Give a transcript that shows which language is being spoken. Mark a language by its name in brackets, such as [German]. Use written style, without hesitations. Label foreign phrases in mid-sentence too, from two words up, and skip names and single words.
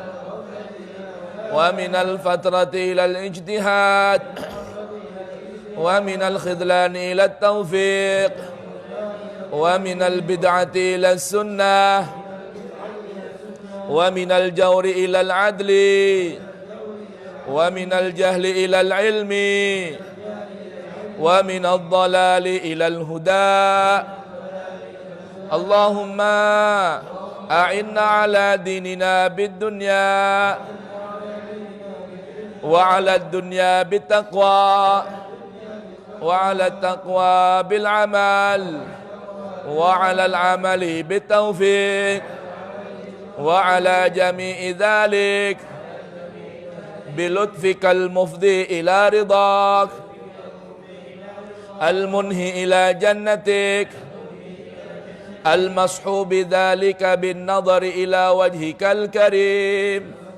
[Arabic] ومن الفترة إلى الاجتهاد ومن الخذلان إلى التوفيق ومن البدعة إلى السنة ومن الجور إلى العدل ومن الجهل إلى العلم ومن الضلال إلى الهدى. اللهم أعنا على ديننا بالدنيا وعلى الدنيا ب التقوى وعلى التقوى بالعمل وعلى العمل بالتوفيق وعلى جميع ذلك بلطفك المفضي إلى رضاك المنهي إلى جنتك المشوق بذلك بالنظر إلى وجهك الكريم.